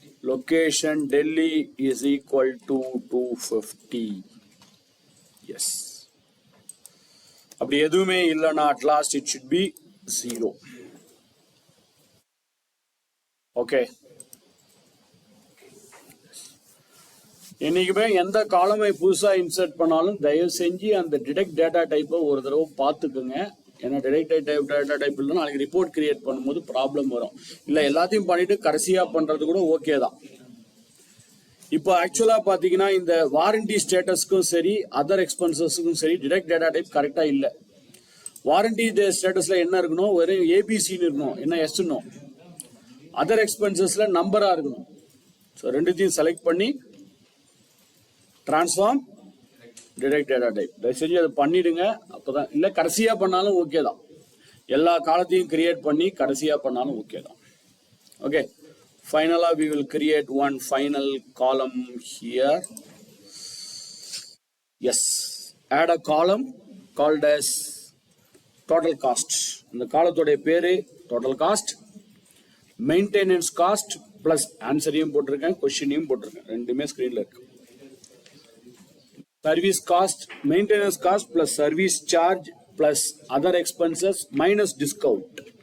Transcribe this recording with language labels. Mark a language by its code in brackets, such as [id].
[en] Location Delhi is equal to 250. Yes. [ta] அப்படி எதுவுமே இல்லைன்னா [en] at last it should be 0. [ta] Okay, என்னைக்குமே எந்த காலமை புதுசா இன்சர்ட் பண்ணாலும் தயவு செஞ்சு அந்த டிடெக்ட் டேட்டா டைப்பை ஒரு தடவை பார்த்துக்குங்க. ஏன்னா டிடெக்ட் டேட்டா டைப் இல்லைன்னா நாளைக்கு ரிப்போர்ட் கிரியேட் பண்ணும்போது ப்ராப்ளம் வரும். இல்லை எல்லாத்தையும் பண்ணிட்டு கடைசியா பண்றது கூட ஓகே தான். இப்போ ஆக்சுவலா பாத்தீங்கன்னா இந்த வாரண்டி ஸ்டேட்டஸ்க்கும் சரி, அதர் எக்ஸ்பென்சஸ்க்கும் சரி, டிடெக்ட் டேட்டா டைப் கரெக்டா இல்லை. வாரண்டி ஸ்டேட்டஸ்ல என்ன இருக்கணும்? வெறும் ஏபிசின்னு இருக்கணும், என்ன எஸ்னும். அதர் எக்ஸ்பென்சஸ்ல நம்பரா இருக்கணும். ஸோ ரெண்டுத்தையும் செலக்ட் பண்ணி டிரான்ஸ்ஃபார்ம் டிடெக்ட் டேட்டா டைப். தயவு செஞ்சு அதை பண்ணிடுங்க. அப்போதான், இல்லை கடைசியா பண்ணாலும் ஓகே தான். எல்லா காலத்தையும் கிரியேட் பண்ணி கடைசியா பண்ணாலும் ஓகே தான். [en] Okay, ஃபைனலா we will create one final column here. Yes, add a column called as total cost. [ta] இந்த காலத்தோட பேரு total cost. Maintenance cost plus ஆன்சரையும் போட்டிருக்கேன், கொஸ்டினையும் போட்டிருக்கேன், ரெண்டுமே ஸ்கிரீன்ல இருக்கு. Service cost, maintenance cost plus service charge plus other expenses minus discount.